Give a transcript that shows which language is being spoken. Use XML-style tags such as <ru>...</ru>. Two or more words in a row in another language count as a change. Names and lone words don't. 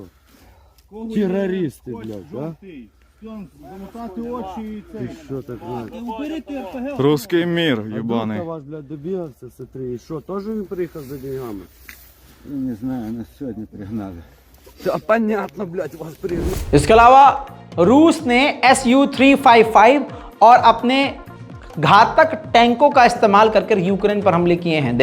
<ru>Террористы, блядь, да? Ты что так, блядь? Русский мир, А ебаный. друг ваш, блядь, добился, смотри, и что, тоже не приехал за деньгами? Не знаю, нас сегодня пригнали. Да понятно, блядь, вас пригнали.</ru> <hi>इसके अलावा रूस ने Su-355 और अपने घातक टैंकों का इस्तेमाल करके यूक्रेन पर हमले किए हैं।</hi>